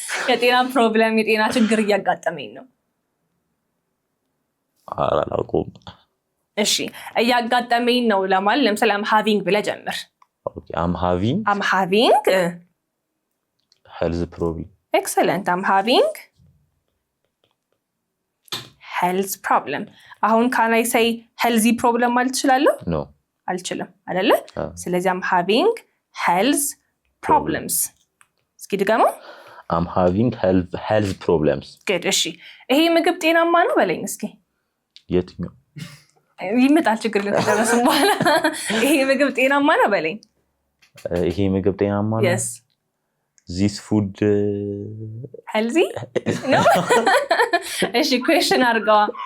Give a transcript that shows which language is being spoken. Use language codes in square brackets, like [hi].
[am] የጤና ፕሮብለም የጤና ችግር እያጋጠመኝ ነው። አላውቅም። እሺ እያጋጠመኝ ነው ለማለት ለምሳሌ [en] I'm having [am] ብለህ ጀምር። [en] Okay I'm having health problem. Excellent. I'm having health problem. [am] አሁን [en] can I say healthy problem [am] ማለት እችላለሁ? [en] No. [am] አልችልም አይደለ? ስለዚህ [en] I'm having health problems. [am] እስኪ ድገመው። [en] I'm having health problems. Good. [am] እሺ ይሄ ምግብ ጤናማ ነው በለኝ እስኪ። የትኛው? ይመጣል ችግር ለተደረሰ በኋላ ይሄ ምግብ ጤናማ ነው በለኝ። ይሄ ምግብ ጤናማ ነው? [en] Yes. This food healthy? No. [am] እሺ question አድርገዋ።